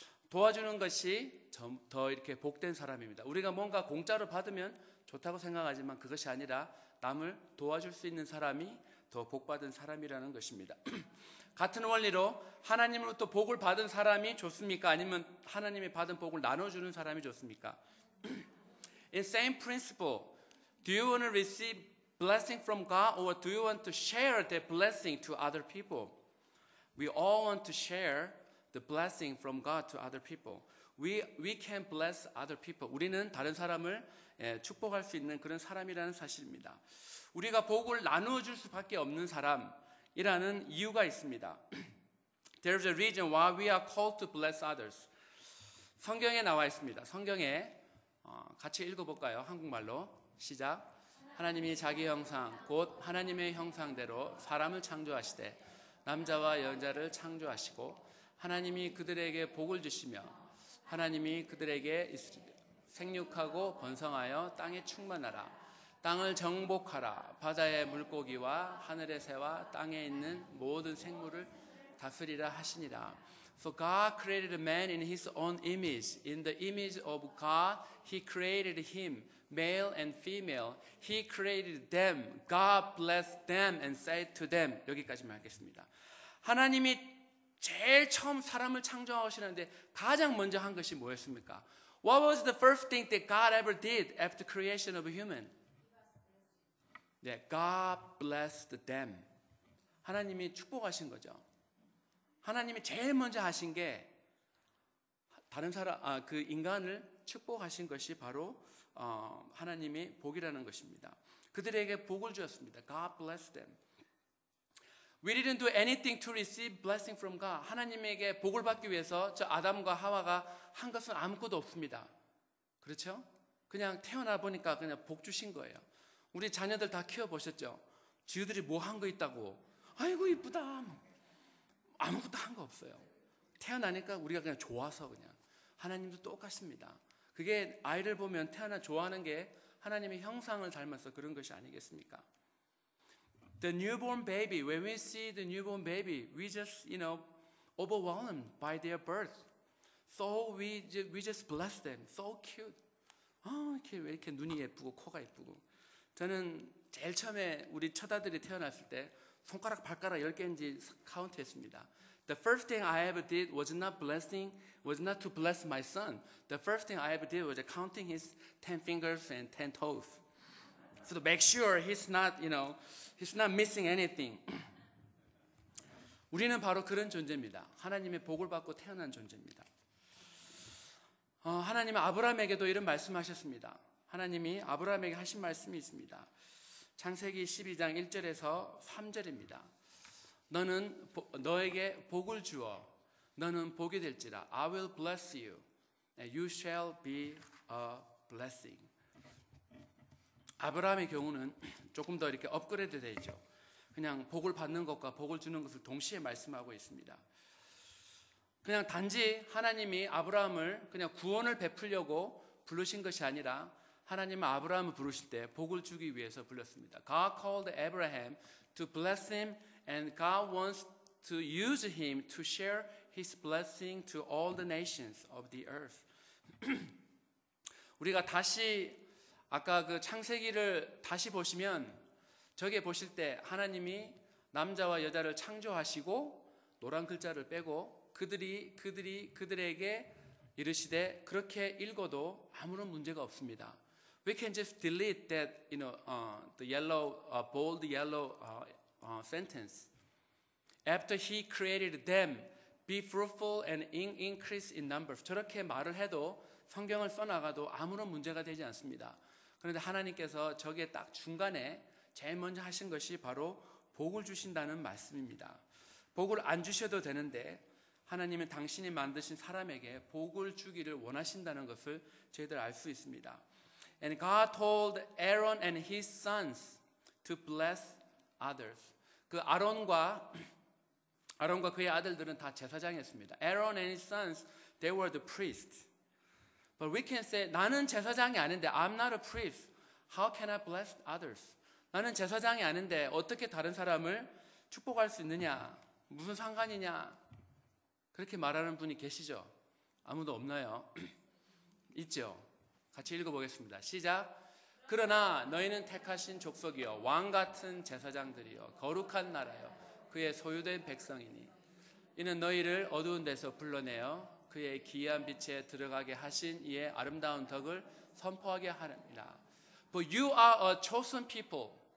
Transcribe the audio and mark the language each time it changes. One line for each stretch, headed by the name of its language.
Korean: 도와주는 것이 더 이렇게 복된 사람입니다. 우리가 뭔가 공짜로 받으면 좋다고 생각하지만 그것이 아니라 남을 도와줄 수 있는 사람이 더 복받은 사람이라는 것입니다. 같은 원리로 하나님으로부터 복을 받은 사람이 좋습니까? 아니면 하나님이 받은 복을 나눠주는 사람이 좋습니까?
English: In same principle, do you want to receive blessing from God or do you want to share that blessing to other people? We all want to share the blessing from God to other people. We can bless other people.
Korean: 우리는 다른 사람을 축복할 수 있는 그런 사람이라는 사실입니다. 우리가 복을 나누어 줄 수밖에 없는 사람이라는 이유가 있습니다.
English: There's a reason why we are called to bless others.
Korean: 성경에 나와 있습니다. 성경에 같이 읽어볼까요? 한국말로 시작. 하나님이 자기 형상 곧 하나님의 형상대로 사람을 창조하시되 남자와 여자를 창조하시고 하나님이 그들에게 복을 주시며 하나님이 그들에게 생육하고 번성하여 땅에 충만하라. 땅을 정복하라. 바다의 물고기와 하늘의 새와 땅에 있는 모든 생물을 다스리라 하시니라.
English: So God created man in his own image. In the image of God, he created him, male and female. He created them. God blessed them and said to them.
Korean: 여기까지만 하겠습니다. 하나님이 제일 처음 사람을 창조하시는데 가장 먼저 한 것이 뭐였습니까?
English: What was the first thing that God ever did after creation of a human? 네, God blessed them.
Korean: 하나님이 축복하신 거죠. 하나님이 제일 먼저 하신 게 다른 사람, 그 인간을 축복하신 것이 바로 하나님의 복이라는 것입니다. 그들에게 복을 주었습니다.
English: God blessed them. We didn't do anything to receive blessing from God.
Korean: 하나님에게 복을 받기 위해서 저 아담과 하와가 한 것은 아무것도 없습니다. 그렇죠? 그냥 태어나 보니까 그냥 복 주신 거예요. 우리 자녀들 다 키워보셨죠? 지우들이 뭐 한 거 있다고. 아이고 이쁘다. 아무것도 한 거 없어요. 태어나니까 우리가 그냥 좋아서 그냥. 하나님도 똑같습니다. 그게 아이를 보면 태어나 좋아하는 게 하나님의 형상을 닮아서 그런 것이 아니겠습니까?
English: The newborn baby, when we see the newborn baby, we just, overwhelmed by their birth. So we just bless them. So cute.
Korean: 왜 이렇게 눈이 예쁘고 코가 예쁘고. 저는 제일 처음에 우리 첫 아들이 태어났을 때 손가락 발가락 10개인지 카운트했습니다.
English: The first thing I ever did was not to bless my son. The first thing I ever did was counting his 10 fingers and 10 toes. So to make sure he's not missing anything.
Korean: 우리는 바로 그런 존재입니다. 하나님의 복을 받고 태어난 존재입니다. 하나님은 아브라함에게도 이런 말씀하셨습니다. 하나님이 아브라함에게 하신 말씀이 있습니다. 창세기 12장 1절에서 3절입니다. 너는 너에게 복을 주어 너는 복이 될지라.
English: I will bless you and you shall be a blessing.
Korean: 아브라함의 경우는 조금 더 이렇게 업그레이드 되어 있죠. 그냥 복을 받는 것과 복을 주는 것을 동시에 말씀하고 있습니다. 그냥 단지 하나님이 아브라함을 그냥 구원을 베풀려고 부르신 것이 아니라 하나님은 아브라함을 부르실 때 복을 주기 위해서 불렀습니다.
English: God called Abraham to bless him and God wants to use him to share his blessing to all the nations of the earth.
Korean: 우리가 다시 아까 그 창세기를 다시 보시면 저게 보실 때 하나님이 남자와 여자를 창조하시고 노란 글자를 빼고 그들에게 이르시되 그렇게 읽어도 아무런 문제가 없습니다.
English: We can just delete that, the yellow, bold yellow sentence. After he created them, be fruitful and increase in numbers.
Korean: 저렇게 말을 해도 성경을 써나가도 아무런 문제가 되지 않습니다. 그런데 하나님께서 저게 딱 중간에 제일 먼저 하신 것이 바로 복을 주신다는 말씀입니다. 복을 안 주셔도 되는데 하나님은 당신이 만드신 사람에게 복을 주기를 원하신다는 것을 저희들 알 수 있습니다.
English: And God told Aaron and his sons to bless others.
Korean: 그 아론과 그의 아들들은 다 제사장이었습니다.
English: Aaron and his sons, they were the priests. But we can say,
Korean: 나는 제사장이 아닌데,
English: I'm not a priest. How can I bless others?
Korean: 나는 제사장이 아닌데 어떻게 다른 사람을 축복할 수 있느냐? 무슨 상관이냐? 그렇게 말하는 분이 계시죠? 아무도 없나요? 있죠? 같이 읽어보겠습니다. 시작. 그러나 너희는 택하신 족속이요 왕 같은 제사장들이요 거룩한 나라요 그의 소유된 백성이니 이는 너희를 어두운 데서 불러내어 그의 기이한 빛에 들어가게 하신 이의 아름다운 덕을 선포하게 하느니라.
English: But you are a chosen people.